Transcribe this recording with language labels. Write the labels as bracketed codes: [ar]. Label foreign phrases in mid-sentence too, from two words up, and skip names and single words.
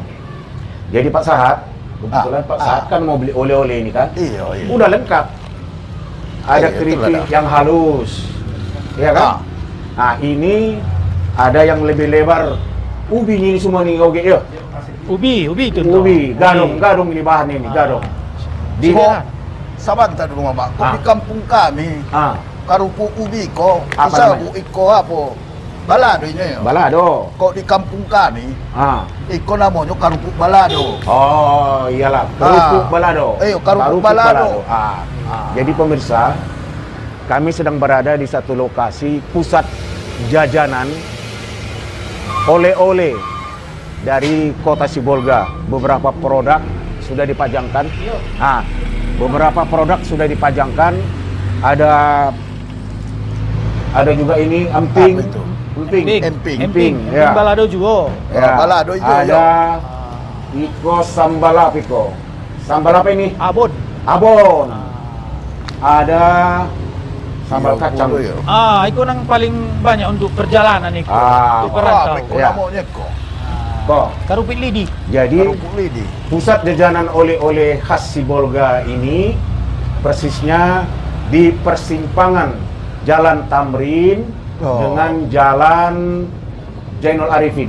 [id] Jadi Pak Sahat, kebetulan Pak Sahat kan mau beli oleh-oleh ini kan? Iya. Udah lengkap. Ada keripik yang halus, ya kan? Ini ada yang lebih lebar. Ubi ini semua nih, oke, ya. Ubi itu. Ubi, gadong ini bahan ini, gadong. Di sabar kita dulu Mama. [min] Kok di kampung kami, karupu ubi ko, isabu iko apa? [id] Balado ini ya. Balado. [min] Kok di kampung kami, iko namanya karupu balado. [id] Oh, iyalah, kerupuk balado. Kerupuk balado. Jadi pemirsa, kami sedang berada di satu lokasi pusat jajanan oleh-oleh dari kota Sibolga. Beberapa produk sudah dipajangkan. Beberapa produk sudah dipajangkan. Ada juga ini emping. Emping. Ya. Balado juga. Ya. Balado juga. [min] Ada iko sambalap iko. [id] Sambal apa ini? Abon. Ada sambal kacang. Itu yang paling banyak untuk perjalanan itu. Untuk perantau. Namanya Kok? [min] Karupik lidi. [id] Jadi pusat jajanan oleh-oleh khas Sibolga ini persisnya di persimpangan Jalan Tamrin dengan Jalan Jainul Arifin.